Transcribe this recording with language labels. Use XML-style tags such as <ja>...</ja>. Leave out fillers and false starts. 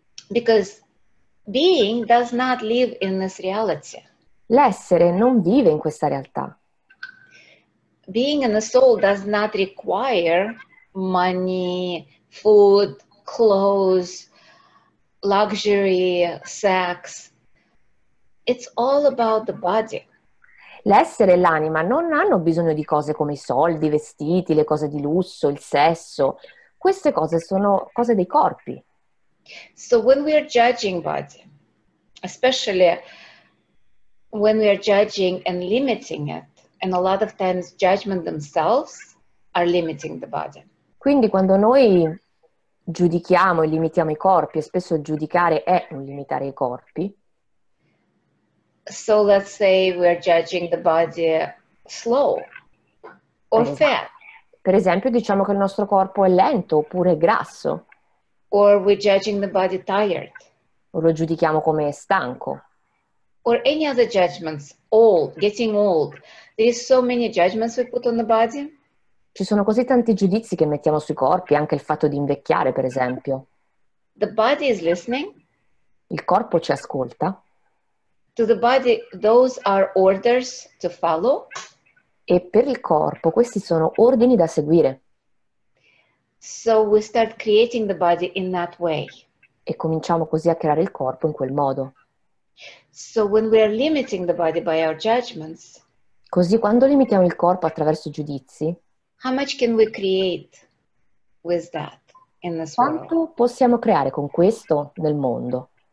<en>Because being does not live in this reality.</en> <it>L'essere non vive in questa realtà.</it> <en>Being in the soul does not require money, food, clothes, luxury, sex. It's all about the body.</en> <it>L'essere e l'anima non hanno bisogno di cose come i soldi, i vestiti, le cose di lusso, il sesso. Queste cose sono cose dei corpi.</it> <en>So when we are judging body, especially when we are judging and limiting it, and a lot of times judgment themselves are limiting the body.</en> <it>Quindi quando noi giudichiamo e limitiamo i corpi, e spesso giudicare è un limitare i corpi.</it> <en>So let's say we're judging the body slow or fat.</en> <it>Per esempio diciamo che il nostro corpo è lento oppure grasso.</it> <en>Or we're judging the body tired.</en> <it>O lo giudichiamo come stanco.</it> <en>Or any other judgments, old, getting old. There is so many judgments we put on the body.</en> <it>Ci sono così tanti giudizi che mettiamo sui corpi, anche il fatto di invecchiare, per esempio.</it> <en>The body is listening.</en> <it>Il corpo ci ascolta.</it> <en>To the body, those are orders to follow.</en> <it>E per il corpo questi sono ordini da seguire.</it> <en>So we start creating the body in that way.</en> <it>E cominciamo così a creare il corpo in quel modo.</it> <en>So when we are limiting the body by our judgments,</en> <it>così quando limitiamo il corpo attraverso i giudizi,</it> <en>how much can we create with that in this world?</en> <it>Quanto possiamo creare con questo nel mondo?</it>